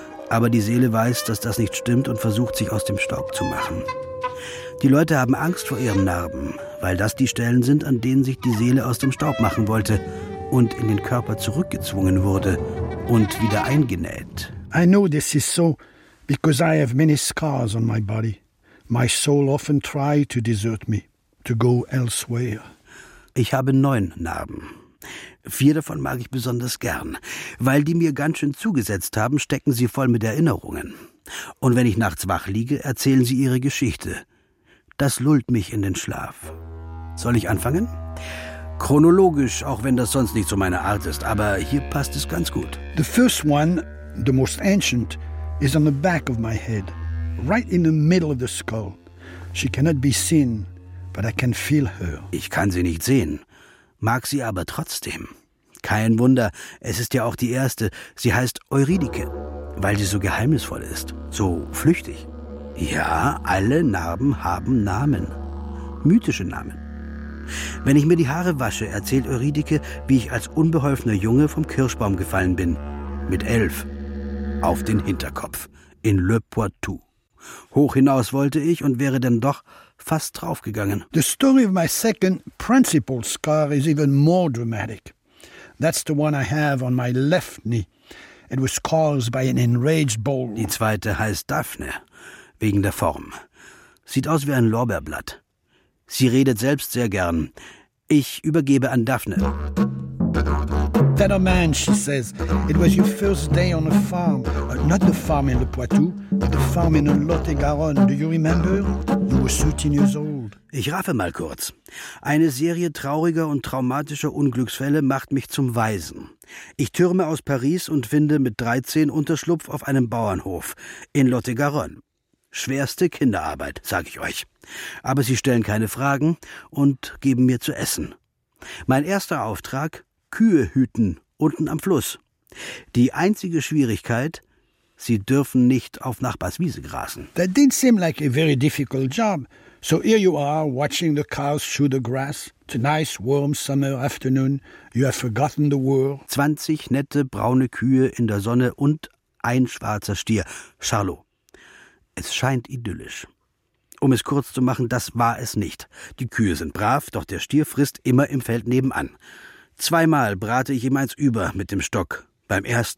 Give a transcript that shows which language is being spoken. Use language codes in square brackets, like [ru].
[de] Aber die Seele weiß, dass das nicht stimmt und versucht, sich aus dem Staub zu machen. Die Leute haben Angst vor ihren Narben, weil das die Stellen sind, an denen sich die Seele aus dem Staub machen wollte und in den Körper zurückgezwungen wurde und wieder eingenäht. [en] I know this is so, because I have many scars on my body. My soul often tried to desert me, to go elsewhere. [de] Ich habe 9 Narben. 4 davon mag ich besonders gern. Weil die mir ganz schön zugesetzt haben, stecken sie voll mit Erinnerungen. Und wenn ich nachts wach liege, erzählen sie ihre Geschichte. Das lullt mich in den Schlaf. Soll ich anfangen? Chronologisch, auch wenn das sonst nicht so meine Art ist, aber hier passt es ganz gut. [en] The first one, the most ancient, is on the back of my head. Right in the middle of the skull. She cannot be seen. But I can feel her. [de] Ich kann sie nicht sehen, mag sie aber trotzdem. Kein Wunder, es ist ja auch die erste. Sie heißt Eurydike, weil sie so geheimnisvoll ist, so flüchtig. Ja, alle Narben haben Namen, mythische Namen. Wenn ich mir die Haare wasche, erzählt Eurydike, wie ich als unbeholfener Junge vom Kirschbaum gefallen bin, mit 11, auf den Hinterkopf, in Le Poitou. Hoch hinaus wollte ich und wäre dann doch fast draufgegangen. [en] The story of my second principal scar is even more dramatic. That's the one I have on my left knee. It was caused by an enraged bull. [de] Die zweite heißt Daphne, wegen der Form. Sieht aus wie ein Lorbeerblatt. Sie redet selbst sehr gern. Ich übergebe an Daphne. [en] That a man, she says. It was your first day on a farm. Not the farm in Le Poitou, but the farm in Lot-et-Garonne. Do you remember? You were 13 years old. [de] Ich raffe mal kurz. Eine Serie trauriger und traumatischer Unglücksfälle macht mich zum Waisen. Ich türme aus Paris und finde mit 13 Unterschlupf auf einem Bauernhof in Lot-et-Garonne. Schwerste Kinderarbeit, sag ich euch. Aber sie stellen keine Fragen und geben mir zu essen. Mein erster Auftrag... Kühe hüten, unten am Fluss. Die einzige Schwierigkeit, sie dürfen nicht auf Nachbars Wiese grasen. [en] That didn't seem like a very difficult job. So here you are, watching the cows chew the grass. It's a nice warm summer afternoon. You have forgotten the world. [de] 20 nette braune Kühe in der Sonne und ein schwarzer Stier, Charlot. Es scheint idyllisch. Um es kurz zu machen, das war es nicht. Die Kühe sind brav, doch der Stier frisst immer im Feld nebenan. 2-mal brate ich ihm eins über mit dem Stock. Beim 1.